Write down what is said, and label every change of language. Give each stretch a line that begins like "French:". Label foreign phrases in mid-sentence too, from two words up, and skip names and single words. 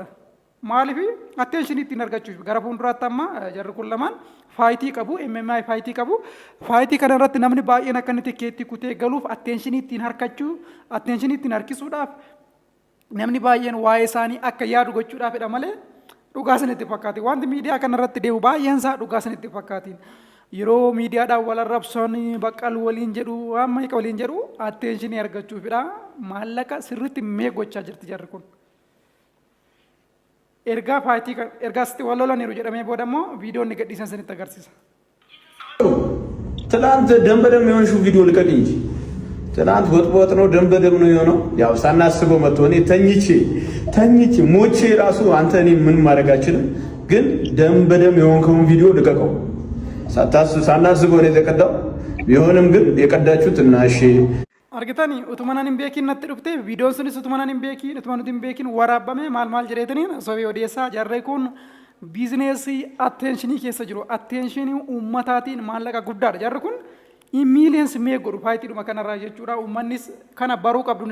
Oromo: Maaliif atteenshinii ittiin argachuuf gara fuulduraatti amma jarri kun lamaan faayitii qabu MMA faayitii qabu faayitii kana irratti namni baay'een akka inni tikeetti kutee galuuf atteenshinii ittiin harkisuudhaaf namni baay'een waa'ee isaanii akka yaadu gochuudhaafidha malee dhugaa sanitti fakkaati wanti miidiyaa kana irratti deemu baay'een isaa dhugaa sanitti fakkaatiin yeroo miidiyaadhaan wal arrabsan baqqal waliin jedhu waan maayika waliin jedhu atteenshinii argachuufidha maallaqa sirriitti mee gochaa jirti jarri kun. Ergaa faayitii ergaa sitti wal lolaniiru jedhamee booda immoo viidiyoon gadhiisan sanitti agarsiisa.
Amharic: ትናንት ደም በደም የሆንሽው ቪዲዮ ልቀቅ እንጂ ትናንት ወጥ ነው ደም በደም ነው የሆነው። ያው ሳናስበው መጥቶ እኔ ተኝቼ ሞቼ ራሱ አንተ እኔ ምን ማድረግ አልችልም፣ ግን ደም በደም የሆንከውን ቪዲዮ ልቀቀው። ሳናስበው ነው የተቀዳው። ቢሆንም ግን የቀዳችሁት እና እሺ
Oromo: argitani utuma nan hin beekin natti dhufte viidiyoon sunis utuma nan hin beekin utuma nuti hin beekin waraabame maal jedheetaniin sobii odeessaa jarree kun biizineesii attenshinii keessa jiru attenshinii ummataatiin maallaqa guddaadha jarri kun miiliyoons mee godhu faayitiidhuma kanarraa jechuudha ummannis kana baruu qabdu